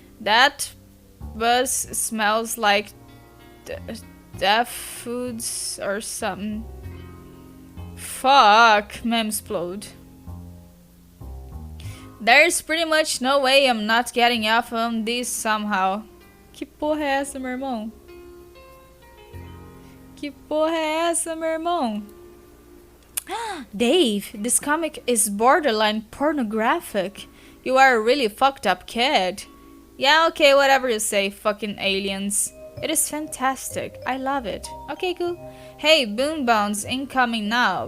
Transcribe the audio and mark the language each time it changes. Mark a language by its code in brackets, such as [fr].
[en] That bus smells like deaf foods or something. Fuck, memsplode. There's pretty much no way I'm not getting off on this somehow. [pt] Que porra é essa, meu irmão? Que porra é essa, meu irmão? [en] Dave, this comic is borderline pornographic. You are a really fucked up kid. Yeah, okay, whatever you say, fucking aliens. It is fantastic. I love it. Okay, cool. Hey, Boom Bounce incoming now.